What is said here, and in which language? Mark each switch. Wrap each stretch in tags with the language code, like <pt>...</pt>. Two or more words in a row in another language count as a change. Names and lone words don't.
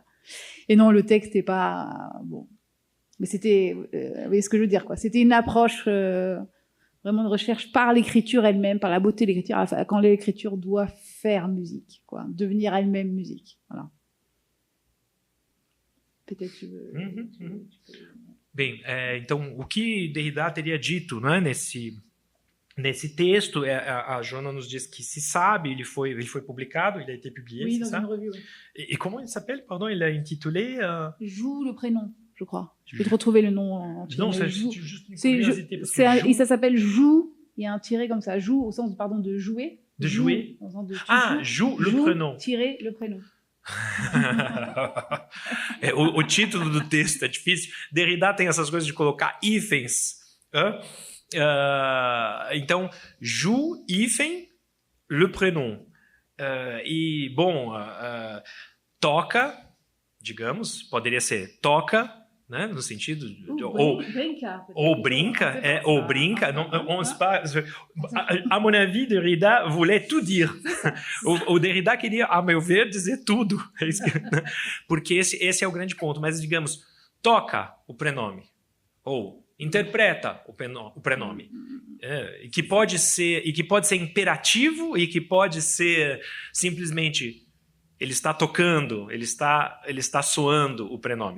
<fr>Et non, le texte est pas... bon. Mais c'était... vous voyez ce que je veux dire, quoi. C'était une approche vraiment de recherche par l'écriture elle-même, par la beauté de l'écriture, quand l'écriture doit faire musique, quoi, devenir elle-même musique, voilà. peut-être tu veux...</fr> <pt>Bem, então, o que Derrida teria dito, né, nesse texto, a Joana nos diz que se sabe, ele foi publicado,</pt> <fr>il a été publié, Oui, c'est dans ça? une revue, oui. Et comment il s'appelle, pardon, il a intitulé Joue le prénom, je crois. Je peux te retrouver le nom entier. Non, mais c'est Joue. juste une C'est curiosité. Parce que et ça s'appelle Joue, il y a un tiré comme ça, Joue au sens, pardon, de jouer. De jouer. Au sens de tu joue le prénom. Tiré le prénom.</fr> <pt>O título do texto é difícil. Derrida tem essas coisas de colocar hífens. Então,</pt> <fr>joue hífen le prénom.</fr> <pt>E, bom, toca, digamos, poderia ser toca, né, no sentido de, ou brinca,</pt> <fr>non, on se passe, à mon avis, Derrida voulait tout dire.</fr> <pt>O Derrida queria, a meu ver, dizer tudo. Porque esse é o grande ponto. Mas, digamos, toca o prenome, ou interpreta o prenome, e que pode ser imperativo e que pode ser simplesmente ele está tocando, ele está soando o prenome.</pt>